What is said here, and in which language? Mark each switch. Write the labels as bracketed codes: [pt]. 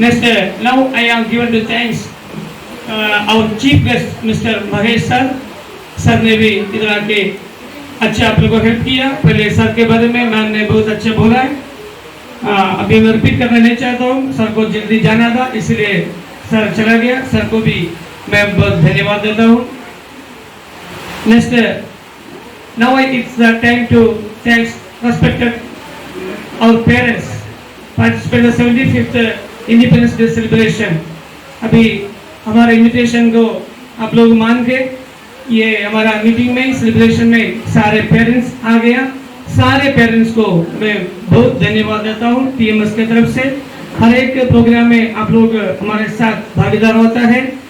[en] Next now I am given to thanks our chief guest mister Mahesh sir. [hi] Sir ने भी इधर आके अच्छा आप लोगों को हेल्प किया। पहले सर के बारे में मैम ने बहुत अच्छा बोला है। अभी मैं रिपीट करना नहीं चाहता हूँ, सर को जल्दी जाना था इसलिए सर चला गया। सर को भी मैं बहुत धन्यवाद देता हूँ। [en] Next now it's the time to thanks respected our parents participate in the 75th Independence Day celebration। [hi] अभी हमारे इन्विटेशन को आप लोग मान के ये हमारा मीटिंग में सेलिब्रेशन में सारे पेरेंट्स आ गया। सारे पेरेंट्स को मैं बहुत धन्यवाद देता हूँ टीएमएस की तरफ से। हर एक प्रोग्राम में आप लोग हमारे साथ भागीदार होता है।